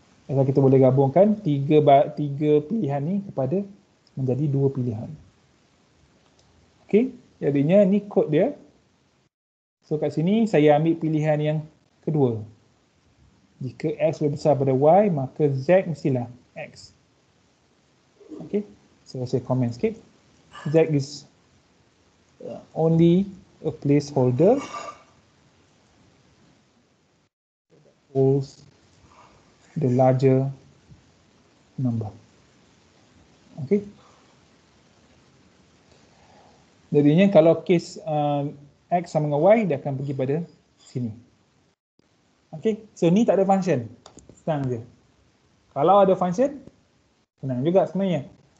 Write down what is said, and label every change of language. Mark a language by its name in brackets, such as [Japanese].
[English] That's why [Malay] kita boleh gabungkan tiga pilihan ni kepada menjadi dua pilihan. Okay, jadinya ni kod dia. So kat sini saya ambil pilihan yang kedua. Jika X lebih besar pada Y, maka Z mestilah X. Okay, so saya komen sikit. [English] Z is only a placeholder that holds the larger number. Okay. [Malay] Jadinya kalau case X sama dengan Y, dia akan pergi pada sini. Okay, so ni tak ada function. Senang je. Kalau ada function, senang juga sebenarnya.